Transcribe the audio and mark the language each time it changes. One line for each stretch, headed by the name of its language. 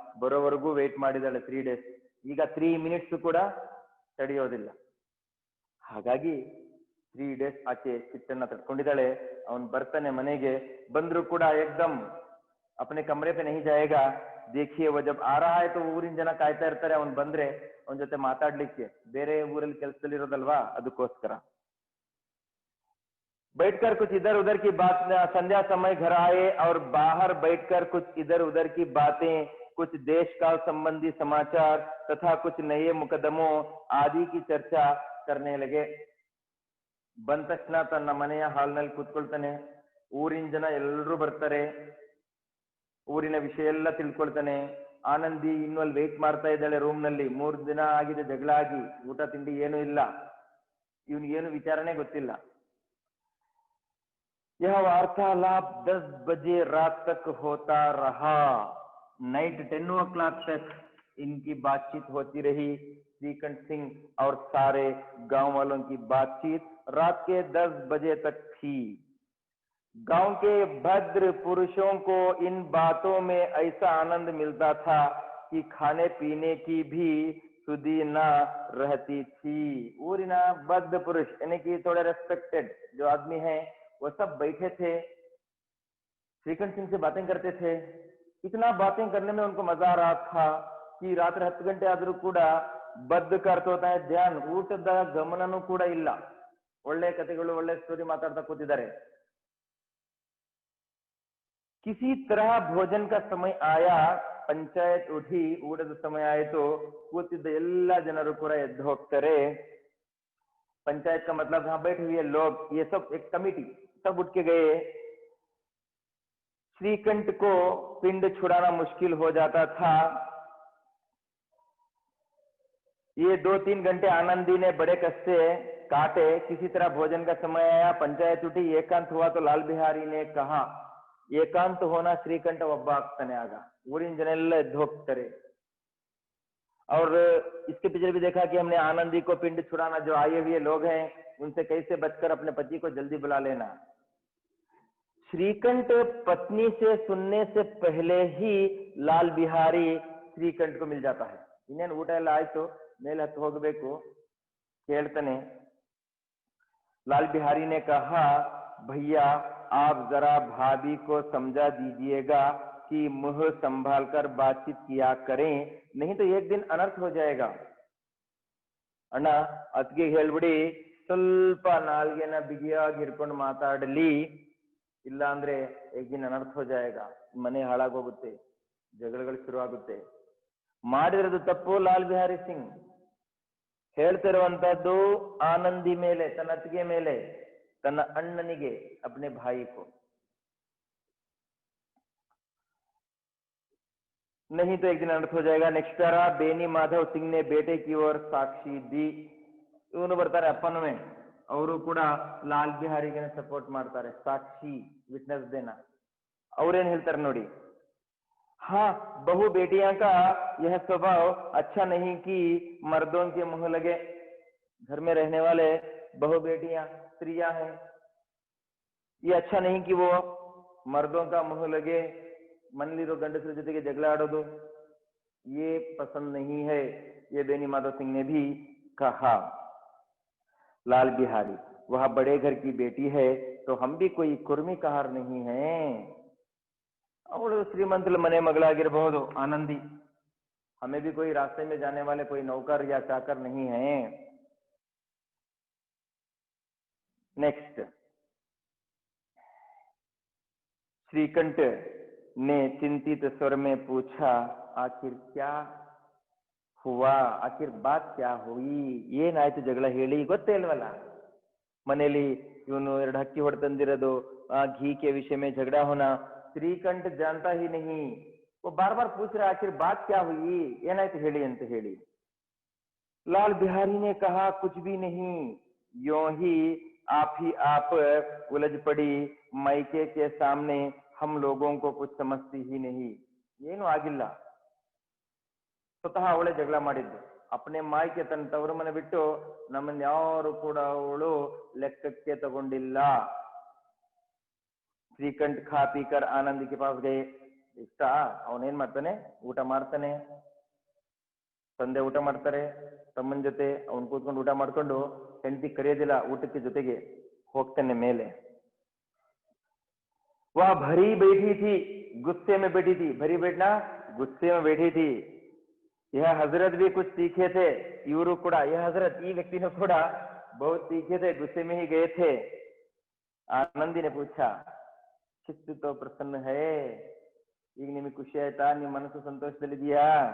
Kannada: ಬರೋವರೆಗೂ wait ಮಾಡಿದಾಳೆ 3 days. ಈಗ 3 minutes ಕೂಡ ತಡೆಯೋದಿಲ್ಲ. ಹಾಗಾಗಿ 3 days ಆಕೆ ಸಿಟ್ಟನ್ನ ತಡ್ಕೊಂಡಿದ್ದಾಳೆ. ಅವನ್ ಬರ್ತಾನೆ ಮನೆಗೆ. ಬಂದ್ರು ಕೂಡ ಏಕ್ದಮ್
Hindi: अपने कमरे पे नहीं जाएगा. देखिए वो जब आ रहा है तो
Kannada: ಊರಿನ ಜನ ಕಾಯ್ತಾ ಇರ್ತಾರೆ ಅವನ್ ಬಂದ್ರೆ ಅವನ ಜೊತೆ ಮಾತಾಡ್ಲಿಕ್ಕೆ. ಬೇರೆ ಊರಲ್ಲಿ ಕೆಲಸದಲ್ಲಿ ಇರೋದಲ್ವಾ, ಅದಕ್ಕೋಸ್ಕರ.
Hindi: बैठकर कुछ इधर उधर की बात, संध्या समय घर आए और बाहर बैठकर कुछ इधर उधर की बातें, कुछ देश काल संबंधी समाचार तथा कुछ नए मुकदमों आदि की चर्चा करने लगे.
Kannada: ಬಂದ ತಕ್ಷಣ ತನ್ನ ಮನೆಯ ಹಾಲ್ನಲ್ಲಿ ಕೂತ್ಕೊಳ್ತಾನೆ. ಊರಿನ ಜನ ಎಲ್ಲರೂ ಬರ್ತಾರೆ. ಊರಿನ ವಿಷಯ ಎಲ್ಲ ತಿಳ್ಕೊಳ್ತಾನೆ. ಆನಂದಿ ಇನ್ನು ಅಲ್ಲಿ ವೇಟ್ ಮಾಡ್ತಾ ಇದ್ದಾಳೆ ರೂಮ್ ನಲ್ಲಿ. 3 ದಿನ ಆಗಿದೆ ಜಗಳ ಆಗಿ, ಊಟ ತಿಂಡಿ ಏನು ಇಲ್ಲ. ಇವನಿಗೇನು ವಿಚಾರನೆ ಗೊತ್ತಿಲ್ಲ.
Hindi: यह वार्तालाप 10 बजे रात तक होता रहा. नाइट 10 o'clock तक इनकी बातचीत होती रही. श्रीकंठ सिंह और सारे गांव वालों की बातचीत रात के 10 बजे तक थी. गांव के भद्र पुरुषों को इन बातों में ऐसा आनंद मिलता था कि खाने पीने की भी सुधी न रहती थी.
Kannada: ಊರಿನ
Hindi: भद्र पुरुष यानी कि थोड़े रेस्पेक्टेड जो आदमी है वो सब बैठे थे, श्रीकंठ सिंह से बातें करते थे. इतना बातें करने में उनको मजा आ रहा था कि रात्रि 10
Kannada: ಗಂಟೆ ಆದರೂ ಕೂಡ ಬದ್ಧ
Hindi: करता होता है ध्यान.
Kannada: ಊಟದ ಗಮನನೂ ಕೂಡ ಇಲ್ಲ. ಒಳ್ಳೆ ಕಥೆಗಳು ಒಳ್ಳೆ ಸ್ಟೋರಿ ಮಾತಾಡ್ತಾ ಕೂತಿದ್ದಾರೆ.
Hindi: किसी तरह भोजन का समय आया. पंचायत उठी.
Kannada: ಊಟದ ಸಮಯ ಆಯಿತು. ಕೂತಿದ್ದ ಎಲ್ಲ ಜನರು ಕೂಡ ಎದ್ದು ಹೋಗ್ತಾರೆ.
Hindi: पंचायत का मतलब यहाँ बैठे हुए लोग, ये सब एक कमिटी, सब उठ के गए. श्रीकंठ को पिंड छुड़ाना मुश्किल हो जाता था. ये 2-3 घंटे आनंदी ने बड़े कष्ट से काटे. किसी तरह भोजन का समय आया. पंचायत उठी. एकांत हुआ तो लाल बिहारी ने कहा. एकांत होना श्रीकंठ
Kannada: ಒಬ್ಬ ಆಗ್ತಾನೆ. ಆಗ ಊರಿನ ಜನ ಎಲ್ಲ ಎದ್ದು ಹೋಗ್ತಾರೆ.
Hindi: और इसके पीछे भी देखा कि हमने आनंदी को पिंड छुड़ाना, जो आए हुए लोग हैं उनसे कैसे बचकर अपने पति को जल्दी बुला लेना. श्रीकंठ पत्नी से सुनने से पहले ही लाल बिहारी श्रीकंठ को मिल जाता है.
Kannada: ಇನ್ನೇನು ಊಟ ಎಲ್ಲ ಆಯ್ತು, ಮೇಲೆ ಹತ್ತು ಹೋಗಬೇಕು. ಕೇಳ್ತಾನೆ.
Hindi: लाल बिहारी ने कहा, भैया आप जरा भाभी को समझा दीजिएगा कि मुंह संभाल कर बातचीत किया करें, नहीं तो एक दिन अनर्थ हो जाएगा.
Kannada: ಅಣ್ಣ ಅತ್ತಿಗೆ ಹೇಳ್ಬಿಡಿ, ಸ್ವಲ್ಪ ನಾಲ್ಗೆನ ಬಿಗಿಯಾಗಿ ಹಿಡ್ಕೊಂಡು ಮಾತಾಡಲಿ, ಇಲ್ಲ ಅಂದ್ರೆ
Hindi: एक दिन अनर्थ हो जाएगा.
Kannada: ಮನೆ ಹಾಳಾಗೋಗುತ್ತೆ, ಜಗಳಗಳು ಶುರುವಾಗುತ್ತೆ. ಮಾಡಿರೋದು ತಪ್ಪು ಲಾಲ್ ಬಿಹಾರಿ ಸಿಂಗ್. ಹೇಳ್ತಿರುವಂತದ್ದು ಆನಂದಿ ಮೇಲೆ, ತನ್ನ ಅತ್ತಿಗೆ ಮೇಲೆ, ತನ್ನ ಅಣ್ಣನಿಗೆ,
Hindi: अपने भाई को. नहीं तो एक दिन अनर्थ हो जाएगा. नेक्स्ट तारा बेनी माधव सिंह ने बेटे की ओर साक्षी दी.
Kannada: ಇವನು ಬರ್ತಾರೆ ಅಪ್ಪನವೇ. ಅವರು ಕೂಡ ಲಾಲ್ ಬಿಹಾರಿಗೆ ಸಪೋರ್ಟ್ ಮಾಡ್ತಾರೆ. ಸಾಕ್ಷಿ, ವಿಟ್ನೆಸ್ ದೇನಾ. ಅವ್ರೇನ್ ಹೇಳ್ತಾರೆ ನೋಡಿ.
Hindi: हाँ, बहु बेटियां का यह स्वभाव अच्छा नहीं कि मर्दों के मुंह लगे. घर में रहने वाले बहु बेटियां स्त्रियां हैं, ये अच्छा नहीं कि वो मर्दों का मुंह लगे.
Kannada: ಮನಲಿರೋ ಗಂಡಸರ ಜೊತೆಗೆ ಜಗಳ ಆಡೋದು
Hindi: ये पसंद नहीं है. ये बेनी माधव सिंह ने भी कहा. लाल बिहारी, वह बड़े घर की बेटी है तो हम भी कोई कुर्मी कहार नहीं है.
Kannada: ಅವಳು ಶ್ರೀಮಂತರ ಮನೆ ಮಗಳಾಗಿರಬಹುದು ಆನಂದಿ.
Hindi: हमें भी कोई रास्ते में जाने वाले कोई नौकर या चाकर नहीं है. नेक्स्ट. श्रीकंठ ने चिंतित स्वर में पूछा, आखिर क्या हुआ, आखिर बात क्या हुई,
Kannada: ಏನಾಯ್ತು ಜಗಳ ಹೇಳಿ. ಗೊತ್ತೇ ಇಲ್ವಲ್ಲ, ಮನೆಯಲ್ಲಿ ಇವನು 2 ಹಕ್ಕಿ ಹೊಡೆತಂದಿರೋದು,
Hindi: घी के विषय में झगड़ा होना. श्रीकंठ जानता ही नहीं. वो बार बार पूछ रहा आखिर बात क्या हुई,
Kannada: ಏನಾಯ್ತು ಹೇಳಿ ಅಂತ ಹೇಳಿ.
Hindi: लाल बिहारी ने कहा, कुछ भी नहीं, यों ही आप उलझ पड़ी, मायके के सामने हम लोगों को कुछ समझती ही नहीं।
Kannada: ಏನು ಆಗಿಲ್ಲ, ಸ್ವತಃ ಅವಳೇ ಜಗಳ ಮಾಡಿದ್ದು.
Hindi: अपने
Kannada: ಮಾಯಕೆ ತನ್ನ ತವರು ಮನೆ ಬಿಟ್ಟು ನಮ್ಮನ್ನ ಯಾರು ಕೂಡ ಅವಳು ಲೆಕ್ಕಕ್ಕೆ ತಗೊಂಡಿಲ್ಲ. ಶ್ರೀಕಂಠ
Hindi: ಖಾ ಪೀಕರ್ ಆನಂದ್ ಕೆ ಪಾಸ್ ಗಯೆ.
Kannada: ಇಷ್ಟ ಅವನೇನ್ ಮಾಡ್ತಾನೆ, ಊಟ ಮಾಡ್ತಾನೆ, ತಂದೆ ಊಟ ಮಾಡ್ತಾರೆ ತಮ್ಮನ ಜೊತೆ, ಅವನ್ ಕೂತ್ಕೊಂಡು ಊಟ ಮಾಡ್ಕೊಂಡು ಹೆಂಡತಿ ಕರೆಯೋದಿಲ್ಲ ಊಟಕ್ಕೆ, ಜೊತೆಗೆ ಹೋಗ್ತಾನೆ ಮೇಲೆ.
Hindi: वह भरी बैठी थी, गुस्से में बैठी थी. भरी बैठना, गुस्से में बैठी थी. यह हजरत भी कुछ तीखे थे.
Kannada: इವರು ಕೂಡ,
Hindi: यह हजरत,
Kannada: ಈ ವ್ಯಕ್ತಿನೂ ಕೂಡ
Hindi: बहुत तीखे थे, गुस्से में ही गए थे. आनंदी ने पूछा, चित्त तो प्रसन्न है,
Kannada: ಈಗ ನಿಮಗೆ ಖುಷಿ ಆಯ್ತಾ, ನಿಮ್ಮ ಮನಸ್ಸು ಸಂತೋಷದಲ್ಲಿದೆಯಾ?